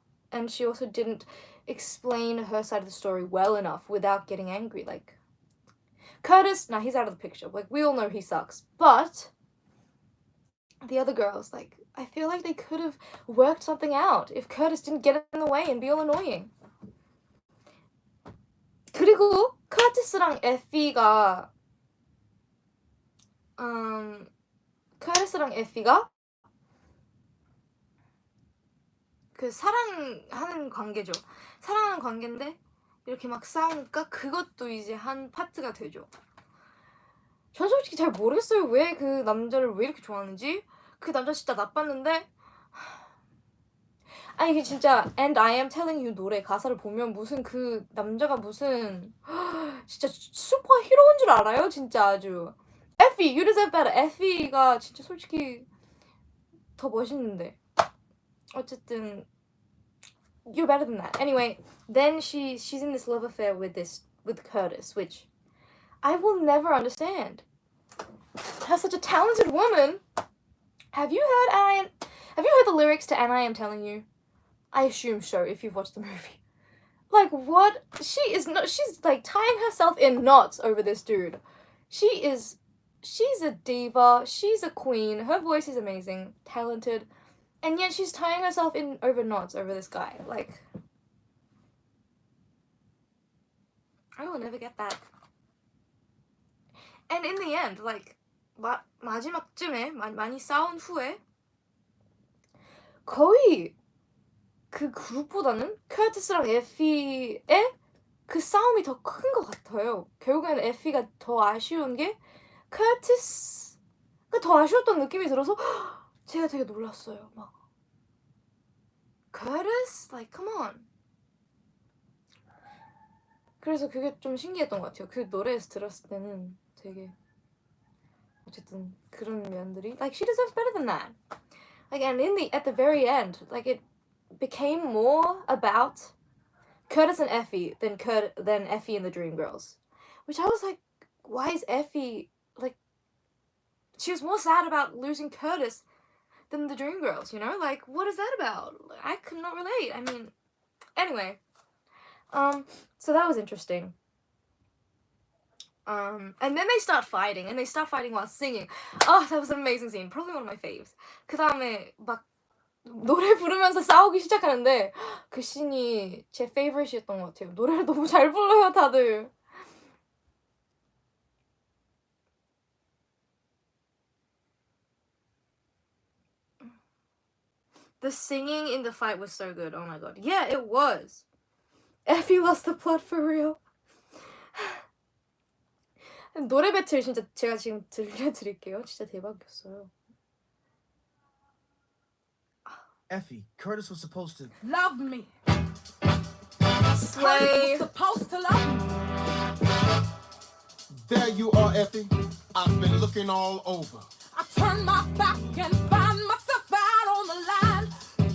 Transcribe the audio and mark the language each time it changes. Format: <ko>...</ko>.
<en>And she also didn't explain her side of the story well enough without getting angry. Like, Curtis, nah, he's out of the picture. Like, we all know he sucks. But the other girls, like, I feel like they could have worked something out if Curtis didn't get in the way and be all annoying.</en> <ko>그리고 커티스랑 에피가 그 사랑하는 관계죠. 사랑하는 관계인데 이렇게 막 싸우니까 그것도 이제 한 파트가 되죠. 전 솔직히 잘 모르겠어요. 왜 그 남자를 왜 이렇게 좋아하는지. 그 남자 진짜 나빴는데 아니 이게 진짜 And I Am Telling You 노래 가사를 보면 무슨 그 남자가 무슨 진짜 슈퍼 히로인 줄 알아요? 진짜 아주</ko> <en>Effie, you deserve better.</en> <ko>Effie가 진짜 솔직히 더 멋있는데 어쨌든</ko> <en>you're better than that. Anyway, then she's in this love affair with Curtis, which I will never understand. Her such a talented woman. Have you heard the lyrics to And I Am Telling You? I assume so if you've watched the movie. Like what? She's like tying herself in knots over this dude. She's a diva, she's a queen, her voice is amazing, talented. And yet she's tying herself in over knots over this guy. Like, I will never get that. And in the end, like,</en> <ko>마지막쯤에 많이 싸운 후에 거의 그 그룹보다는 커티스랑 에피의 그 싸움이 더 큰 것 같아요. 결국에는 에피가 더 아쉬운 게 커티스가 더 아쉬웠던 느낌이 들어서 제가 되게 놀랐어요. 막</ko> <en>Curtis? Like, come on.</en> <ko>그래서 그게 좀 신기했던 것 같아요. 그 노래에서 들었을 때는 되게 어쨌든 그런 면들이</ko> <en>like she deserves better than that. Like and at the very end, like it became more about Curtis and Effie than Effie and the Dreamgirls, which I was like, why is Effie like? She was more sad about losing Curtis than the Dreamgirls, you know? Like, what is that about? I could not relate. I mean, anyway, so that was interesting. And then they start fighting while singing. Oh, that was an amazing scene. Probably one of my faves.</en> <ko>그 다음에 막 노래 부르면서 싸우기 시작하는데 그 씬이 제 favorite이었던 것 같아요. 노래를 너무 잘 불러요, 다들.</ko> <en>The singing in the fight was so good. Oh my god. Yeah, it was. Effie lost the plot for real.</en> <ko>노래 배틀 진짜 제가 지금 들려드릴게요. 진짜 대박이었어요.</ko> <en>Effie, Curtis was supposed to Love me. Slay. Curtis was supposed to love me. There you are, Effie. I've been looking all over. I turned my back and found myself out on the line.</en>